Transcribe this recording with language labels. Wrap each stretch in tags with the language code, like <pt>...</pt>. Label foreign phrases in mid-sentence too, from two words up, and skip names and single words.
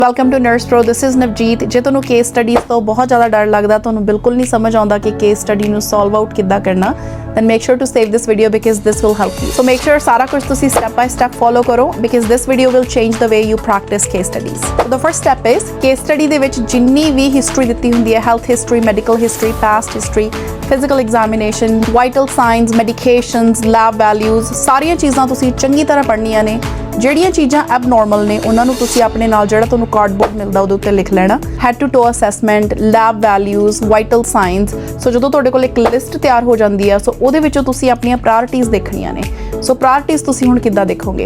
<en>Welcome to Nurse Pro, this is Navjeet.</en> <pa>ਜੇ ਤੁਹਾਨੂੰ</pa> <en>case studies</en> <pa>ਤੋਂ ਬਹੁਤ ਜ਼ਿਆਦਾ ਡਰ ਲੱਗਦਾ, ਤੁਹਾਨੂੰ ਬਿਲਕੁਲ ਨਹੀਂ ਸਮਝ ਆਉਂਦਾ ਕਿ</pa> <en>case study</en> <pa>ਨੂੰ</pa> <en>solve out</en> <pa>ਕਿੱਦਾਂ ਕਰਨਾ,</pa> <en>then make sure to save this video because this will help you. So make sure</en> <pa>ਸਾਰਾ ਕੁਝ ਤੁਸੀਂ</pa> <en>step by step follow ਕਰੋ because this video will change the way you practice case studies. So the first step is case study</en> <pa>ਦੇ ਵਿੱਚ ਜਿੰਨੀ ਵੀ ਹਿਸਟਰੀ ਦਿੱਤੀ ਹੁੰਦੀ ਹੈ,</pa> <en>health history, medical history, past history, physical examination, vital signs, medications, lab values,</en> <pa>ਸਾਰੀਆਂ ਚੀਜ਼ਾਂ ਤੁਸੀਂ ਚੰਗੀ ਤਰ੍ਹਾਂ ਪੜ੍ਹਨੀਆਂ ਨੇ। ਜਿਹੜੀਆਂ ਚੀਜ਼ਾਂ ਐਬਨੋਰਮਲ ਨੇ ਉਹਨਾਂ ਨੂੰ ਤੁਸੀਂ ਆਪਣੇ ਨਾਲ ਜਿਹੜਾ ਤੁਹਾਨੂੰ ਕਾਰਡਬੋਰਡ ਮਿਲਦਾ ਉਹਦੇ ਉੱਤੇ ਲਿਖ ਲੈਣਾ।</pa> <en>Head to toe assessment, lab values, vital signs.</en> <pa>ਸੋ ਜਦੋਂ ਤੁਹਾਡੇ ਕੋਲ ਇੱਕ ਲਿਸਟ ਤਿਆਰ ਹੋ ਜਾਂਦੀ ਆ, ਸੋ ਉਹਦੇ ਵਿੱਚੋਂ ਤੁਸੀਂ ਆਪਣੀਆਂ ਪ੍ਰਾਇੋਰਟੀਜ਼ ਦੇਖਣੀਆਂ ਨੇ। ਸੋ ਪ੍ਰਾਇੋਰਟੀਜ਼ ਤੁਸੀਂ ਹੁਣ ਕਿੱਦਾਂ ਦੇਖੋਗੇ?</pa>